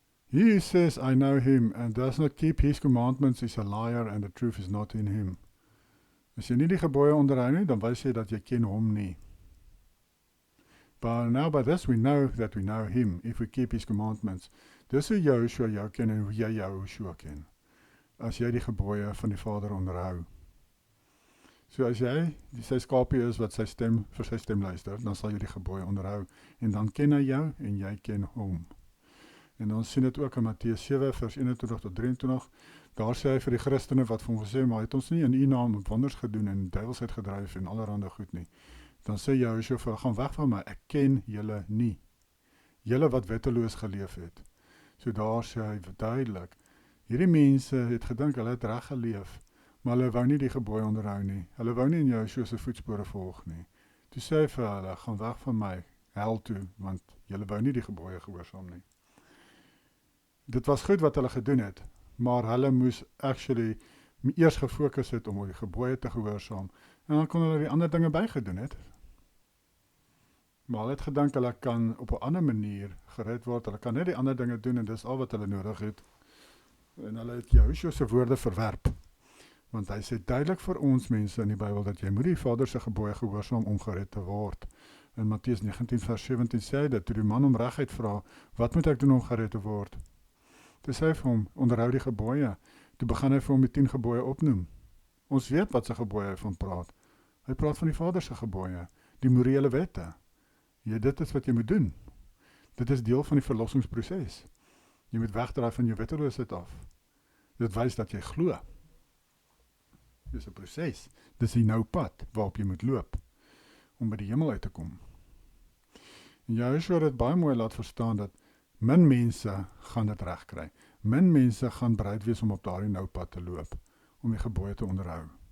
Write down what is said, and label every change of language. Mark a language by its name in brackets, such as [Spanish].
[English] He who says, I know him, and does not keep his commandments is a liar, and the truth is not in him. [Afrikaans] As jy nie die gebooie onderhou nie, dan wys jy dat jy ken hom nie. [English] But now by this we know that we know him, if we keep his commandments. [Afrikaans] Dis hoe Yahushua jou ken en hoe jy Yahushua ken. As jy die gebooie van die Vader onderhou. So as jy sy skapie is wat vir sy stem luister, dan sal jy die gebooie onderhou. En dan ken hy jou en jy ken hom. En dan sien dit ook in Matteus 7 vers 21 tot 23. Daar sê hy vir die Christene wat vir hom gesê, maar het ons nie in u naam wonders gedoen en duiwels uitgedryf en allerhande goed nie. Dan sê Yahushua vir, gaan weg van my, ek ken julle nie. Julle wat wetteloos geleef het. So daar sê hy duidelik, hierdie mense het gedink, hulle het reg geleef, maar hulle wou nie die gebooie onderhou nie. Hulle wou nie in Yahushua se voetspore volg nie. Toe sê hy vir hulle, gaan weg van my, hel toe, want julle wou nie die gebooie gehoorsaam nie. Dit was goed wat hulle gedoen het, maar hulle moes actually eers gefokus het om die gebooie te gehoorsaam, en dan kon hulle die ander dinge bygedoen het. Maar hulle het gedink hulle kan op 'n ander manier gered word, hulle kan net die ander dinge doen en dis al wat hulle nodig het. En hulle het Yahushua se woorde verwerp. Want hy sê duidelik vir ons mense in die Bybel dat jy moet die Vader se gebooie gehoorsaam om gered te word. In Matteus 19 vers 17 sê hy dat toe die man om regheid vra, wat moet ek doen om gered te word? Toe sê hy vir hom, onderhou die gebooie. Toe begin hy vir hom die 10 gebooie opnoem. Ons weet wat sy gebooie hy van praat. Hy praat van die Vader se gebooie, die morele wette. Ja, dit is wat jy moet doen. Dit is deel van die verlossingsproses. Jy moet wegdraai van jou wetteloosheid af. Dit wys dat jy glo. Dit is 'n proses. Dit is die nou pad waarop jy moet loop om by die hemel uit te kom. En Yahushua het dit baie mooi laat verstaan dat min mense gaan dit regkry. Min mense gaan bereid wees om op daardie nou pad te loop, om die gebooie te onderhou.